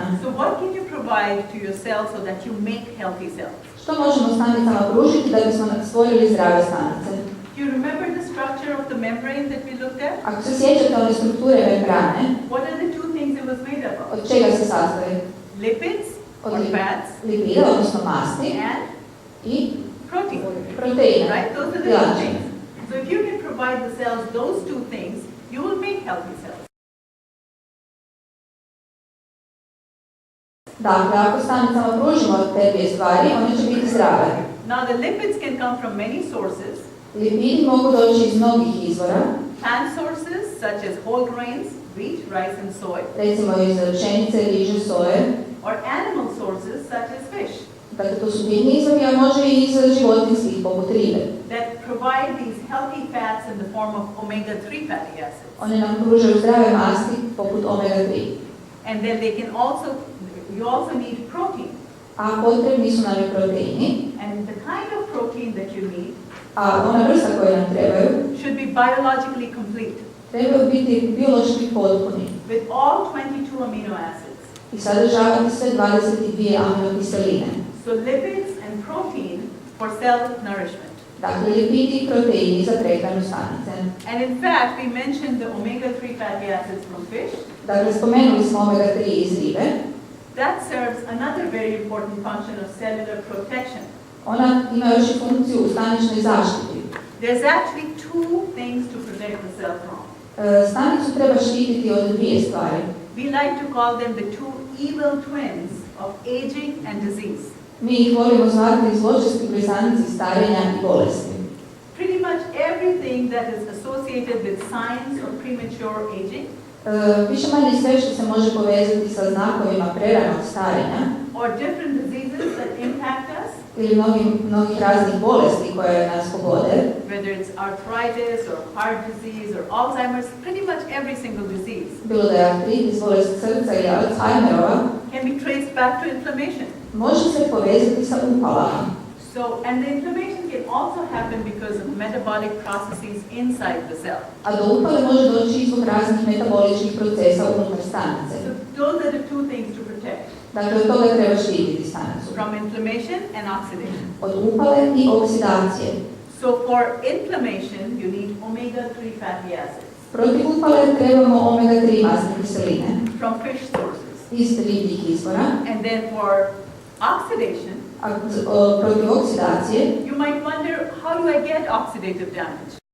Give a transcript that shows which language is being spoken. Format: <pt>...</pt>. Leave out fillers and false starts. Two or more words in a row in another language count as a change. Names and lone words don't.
<en>So what can you provide to your cell so that you make healthy cells?</en> <hr>Što možemo stanicama pružiti da bismo stvorili zdrave stanice?</hr> <en>Do you remember the structure of the membrane that we looked at?</en> <hr>Ako se sjećate one strukture membrane,</hr> <en>What are the 2 things it was made up of?</en> <hr>od čega se sastoji?</hr> <en>Lipids</en> <hr>Od</hr> <en>or fats</en> <hr>lipida, odnosno masti,</hr> <en>and</en> <hr>i</hr> <en>protein.</en> <hr>proteina.</hr> <en>Right? Those are the 2 things. So if you can provide the cells those 2 things, you will make healthy cells.</en> <hr>Dakle, ako stanicama pružimo te 2 stvari, one će biti zdrave.</hr> <en>Now the lipids can come from many sources.</en> <hr>Lipidi mogu doći iz mnogih izvora,</hr> <en>Plant sources such as whole grains, wheat, rice and soy.</en> <hr>recimo iz pšenice, riže, soje.</hr> <en>Or animal sources such as fish.</en> <hr>Dakle, to su biljni izvori, a može i iz životinskih, poput ribe.</hr> <en>That provide these healthy fats in the form of omega-3 fatty acids.</en> <hr>One nam pružaju zdrave masti, poput omega-3.</hr> <en>And then you also need protein.</en> <hr>A potrebni su nam i proteini.</hr> <en>And the kind of protein that you need</en> <hr>A ona vrsta koje nam trebaju</hr> <en>should be biologically complete.</en> <hr>Trebaju biti biološki potpuni</hr> <en>With all 22 amino acids.</en> <hr>i sadržavati sve 22 aminokiseline.</hr> <en>So lipids and protein for cell nourishment.</en> <hr>Dakle, lipidi i proteini za prehranu stanice.</hr> <en>And in fact, we mentioned the omega-3 fatty acids from fish.</en> <hr>Dakle, spomenuli smo omega-3 iz ribe.</hr> <en>That serves another very important function of cellular protection.</en> <hr>Ona ima još i funkciju u staničnoj zaštiti.</hr> <en>There's actually 2 things to protect the cell from.</en> <hr>Stanicu treba štititi od 2 stvari.</hr> <en>We like to call them the 2 evil twins of aging and disease.</en> <hr>Mi ih volimo zvati zločesti blizanci starenja i bolesti.</hr> <en>Pretty much everything that is associated with signs of premature aging.</en> <hr>Više manje sve što se može povezati sa znakovima preranog starenja</hr> <en>Or different diseases that impact us.</en> <hr>Ili mnogih raznih bolesti koje nas pogode.</hr> <en>Whether it's arthritis or heart disease or Alzheimer's, pretty much every single disease.</en> <hr>Bilo da je artritis, bolest srca ili Alzheimerova,</hr> <en>can be traced back to inflammation.</en> <hr>Može se povezati sa upalama.</hr> <en>So, and the inflammation can also happen because of metabolic processes inside the cell.</en> <hr>A do upale može doći i zbog raznih metaboličkih procesa unutar stanice.</hr> <en>So those are the 2 things to protect.</en> <hr>Dakle, od toga treba štititi stanicu.</hr> <en>From inflammation and oxidation.</en> <hr>Od upale i oksidacije.</hr> <en>So for inflammation, you need omega-3 fatty acids.</en> <hr>Protiv upale trebamo omega-3 masne kiseline.</hr> <en>From fish sources.</en> <hr>iz ribljih izvora,</hr> <en>And then for oxidation,</en> <hr>a protiv oksidacije,</hr> <en>you might wonder, how do I get oxidative damage?</en>